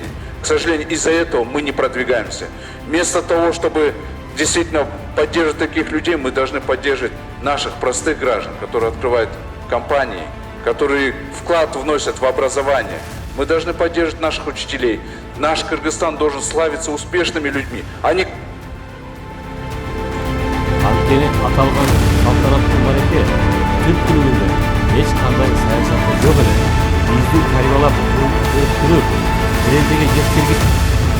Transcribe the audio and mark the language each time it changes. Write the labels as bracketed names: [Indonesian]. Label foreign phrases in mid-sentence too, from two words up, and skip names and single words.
[Russian] К сожалению, из-за этого мы не продвигаемся. Вместо того, чтобы действительно поддерживать таких людей, мы должны поддерживать наших простых граждан, которые открывают компании, которые вклад вносят в образование. Мы должны поддерживать наших учителей. Наш Кыргызстан должен славиться успешными людьми. Они... [Kyrgyz] Анткени аталган салтанаттуу мареке Түрк тилинде эч кандай саясатта жок эле. Бизди тарбиялап, өстүрүп, келечекке жеткирген